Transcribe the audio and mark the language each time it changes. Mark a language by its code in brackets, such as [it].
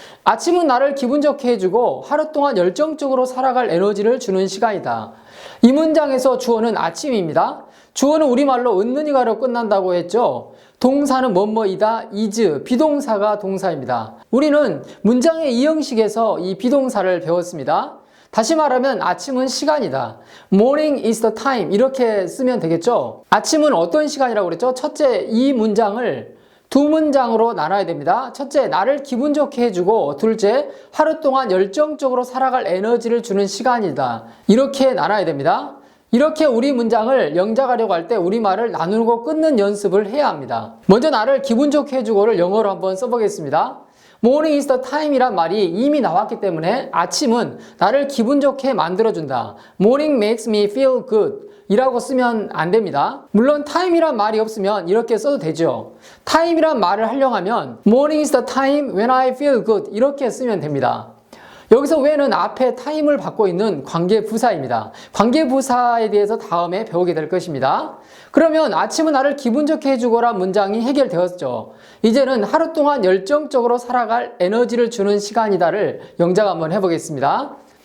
[ko] 아침은 나를 기분 좋게 해주고 하루 동안 열정적으로 살아갈 에너지를 주는 시간이다. 이 문장에서 주어는 아침입니다. 주어는 우리말로 은느니가로 끝난다고 했죠. 동사는 뭐뭐이다, is, 비동사가 동사입니다. 우리는 문장의 이 형식에서 이 비동사를 배웠습니다. 다시 말하면 아침은 시간이다. [en] Morning is the time [ko] 이렇게 쓰면 되겠죠. 아침은 어떤 시간이라고 그랬죠? 첫째, 이 문장을 두 문장으로 나눠야 됩니다. 첫째, 나를 기분 좋게 해주고 둘째, 하루 동안 열정적으로 살아갈 에너지를 주는 시간이다. 이렇게 나눠야 됩니다. 이렇게 우리 문장을 영작하려고 할 때 우리말을 나누고 끊는 연습을 해야 합니다. 먼저 나를 기분 좋게 해주고를 영어로 한번 써보겠습니다. [en] Morning is the time [ko] 이란 말이 이미 나왔기 때문에 아침은 나를 기분 좋게 만들어준다. [en] Morning makes me feel good [ko] 이라고 쓰면 안 됩니다. 물론 time이란 말이 없으면 이렇게 써도 되죠. time이란 말을 하려고 하면 [en] Morning is the time when I feel good [ko] 이렇게 쓰면 됩니다. 여기서 when은 앞에 time을 받고 있는 관계부사입니다. 관계부사에 대해서 다음에 배우게 될 것입니다. 그러면 아침은 나를 기분 좋게 해주거라 문장이 해결되었죠. 이제는 하루 동안 열정적으로 살아갈 에너지를 주는 시간이다를 영작 한번 해보겠습니다.